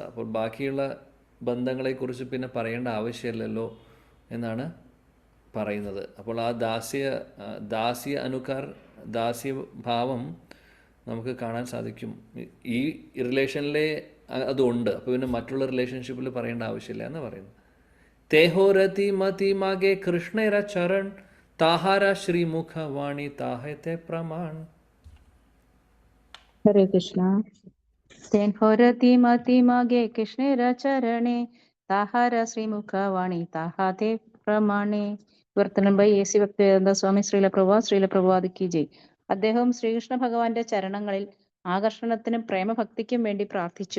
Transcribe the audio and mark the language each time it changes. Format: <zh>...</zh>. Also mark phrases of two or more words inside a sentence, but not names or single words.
<ml>അപ്പോൾ ബാക്കിയുള്ള ബന്ധങ്ങളെക്കുറിച്ച് പിന്നെ പറയേണ്ട ആവശ്യമില്ലല്ലോ എന്നാണ് പറയുന്നത്. അപ്പോൾ ആ ദാസ്യ അനുകാർ, ദാസ്യഭാവം നമുക്ക് കാണാൻ സാധിക്കും. ഈ റിലേഷനിലെ അതുണ്ട്. അപ്പോൾ പിന്നെ മറ്റുള്ള റിലേഷൻഷിപ്പിൽ പറയേണ്ട ആവശ്യമില്ല എന്ന് പറയുന്നത്.</ml> <bn>তেঁহো রতি মতি মাগে কৃষ্ণের চরণ তাঁহার শ্রীমুখ বাণী তাহাতে প্রমাণ.</bn> <ml>ഹരേ കൃഷ്ണ.</ml> <bn>তেঁহো রতি মতি মাগে কৃষ্ণের চরণে তাঁহার শ্রীমুখবাণী তাহাতে প্রমাণে.</bn> <ml>വിവർത്തനം ബൈ എ സി ഭക്തിവേദാന്ത സ്വാമി ശ്രീല പ്രഭുപാദ്</ml> <hi>की जय.</hi> <ml>അദ്ദേഹം ശ്രീകൃഷ്ണ ഭഗവാന്റെ ചരണങ്ങളിൽ ആകർഷണത്തിനും പ്രേമഭക്തിക്കും വേണ്ടി പ്രാർത്ഥിച്ചു.</ml>